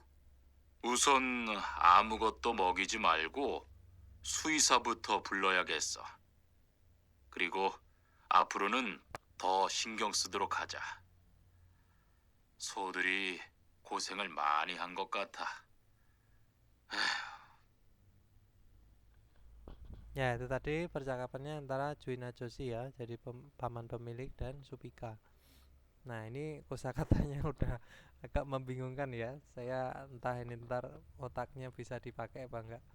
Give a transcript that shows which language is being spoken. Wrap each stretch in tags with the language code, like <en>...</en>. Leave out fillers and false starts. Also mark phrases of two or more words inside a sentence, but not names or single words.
<ko>우선 아무것도 먹이지 말고 수의사부터 불러야겠어. 그리고 앞으로는 더 신경 쓰도록 하자. 소들이 고생을 많이 한 것 같아.</ko> <id>Ya, itu tadi percakapannya antara Juina Joshi ya, jadi paman pemilik dan Supika. Nah, ini kosakatanya udah agak membingungkan ya. Saya entah ini ntar otaknya bisa dipakai apa enggak.</id>